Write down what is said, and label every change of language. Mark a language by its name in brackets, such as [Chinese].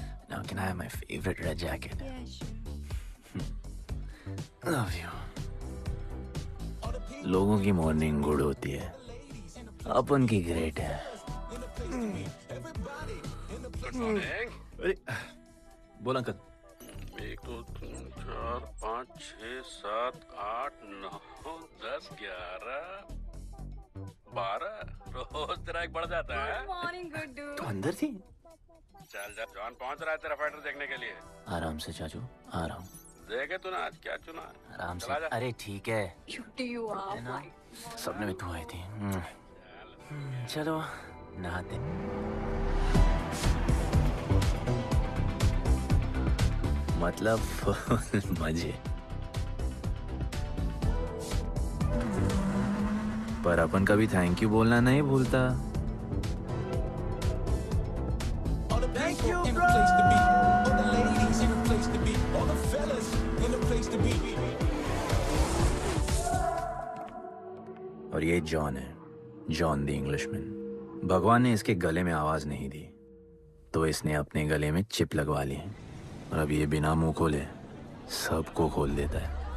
[English] Now can I have my favorite red jacket? Love you. [Hindi] लोगों की morning good होती है, अपन की ग्रेट है। अरे बोल अंकल। 1 2 3 4 5 6 7 8 9 10 11 12 रोज तेरा एक बढ़ जाता है। मॉर्निंग गुड्डू। तो अंदर थी? चल जा, जॉन पहुंच रहा है तेरा फाइटर देखने के लिए। आराम से चाचू, आराम। देखे तूने आज क्या चुना है? आराम से। चला जा। अरे ठीक है, [English] Cutie you are my. [Hindi] सपने में तू आई थी। चलो नहाते। मतलब फुल मजे। पर अपन कभी थैंक यू बोलना नहीं भूलता। [English] All the people in a place to be, all the ladies in a place to be, all the fellas in a place to be. [Hindi] और ये जॉन है, जॉन द इंग्लिशमैन। भगवान ने इसके गले में आवाज नहीं दी, तो इसने अपने गले में चिप लगवा ली, और अब ये बिना मुंह खोले सबको खोल देता है।